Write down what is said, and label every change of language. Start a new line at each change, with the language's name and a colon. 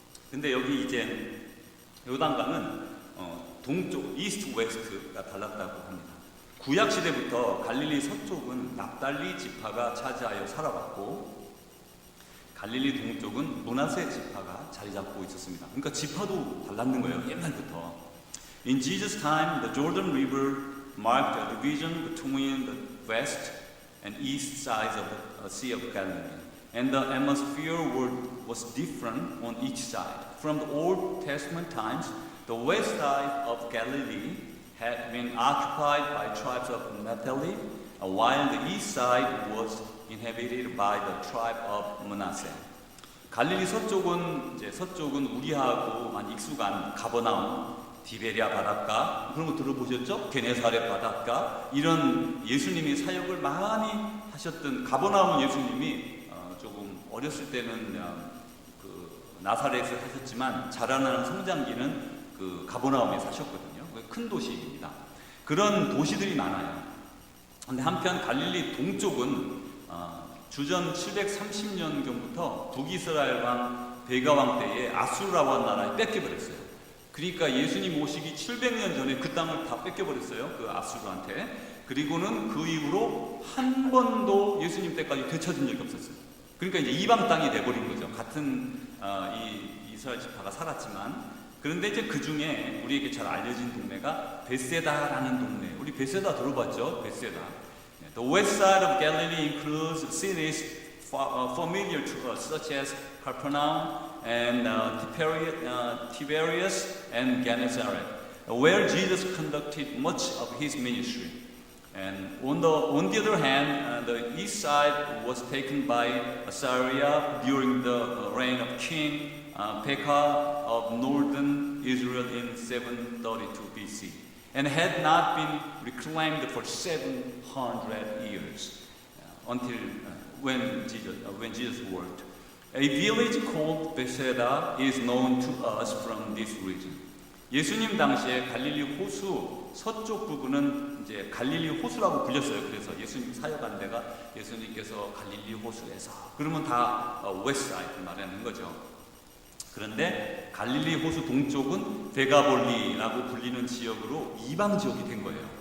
Korean: 근데 여기 이제 요단강은 동쪽 이스트 웨스트가 달랐다고 합니다. 구약 시대부터 갈릴리 서쪽은 납달리 지파가 차지하여 살아왔고 갈릴리 동쪽은 므낫세 지파가 자리 잡고 있었습니다. 그러니까 지파도 달랐는 거예요, 옛날부터.
English: In Jesus' time, the Jordan River marked a division between the west and east sides of the Sea of Galilee. And the atmosphere was different on each side. From the Old Testament times, the west side of Galilee had been occupied by tribes of Naphtali, while the east side was inhabited by the tribe of Manasseh.
Korean: 갈릴리 서쪽은 우리하고 많이 익숙한 가버나움, 디베리아 바닷가 그런 거 들어보셨죠? 게네사렛 바닷가 이런 예수님이 사역을 많이 하셨던 가버나움 예수님이 조금 어렸을 때는 나사렛에 사셨지만 자라나는 성장기는 가버나움에 사셨거든요. 큰 도시입니다. 그런 도시들이 많아요. 근데 한편 갈릴리 동쪽은 주전 730년경부터 북이스라엘 왕 베가 왕 때에 아수르라고 나라에 뺏겨버렸어요. 그러니까 예수님 오시기 700년 전에 그 땅을 다 뺏겨버렸어요. 그 아수르한테. 그리고는 그 이후로 한 번도 예수님 때까지 되찾은 적이 없었어요. 그러니까 이제 이방 땅이 돼버린 거죠. 같은 이 이스라엘 지파가 살았지만. 그런데 이제 그 중에 우리에게 잘 알려진 동네가 베세다라는 동네. 우리 베세다 들어봤죠? 베세다.
English: The west side of Galilee includes cities familiar to us, such as Capernaum and Tiberias and Gennesaret, where Jesus conducted much of his ministry. And on the other hand, the east side was taken by Assyria during the reign of King Pekah of northern Israel in 732 BC, and had not been reclaimed for 700 years until when Jesus worked. A village called Bethsaida is known to us from this region.
Korean: 예수님 당시에 갈릴리 호수 서쪽 부분은 이제 갈릴리 호수라고 불렸어요. 그래서 예수님 사역한 데가 예수님께서 갈릴리 호수에서 그러면 다 웨스트 사이드 말하는 거죠. 그런데 갈릴리 호수 동쪽은 데가볼리라고 불리는 지역으로 이방 지역이 된 거예요.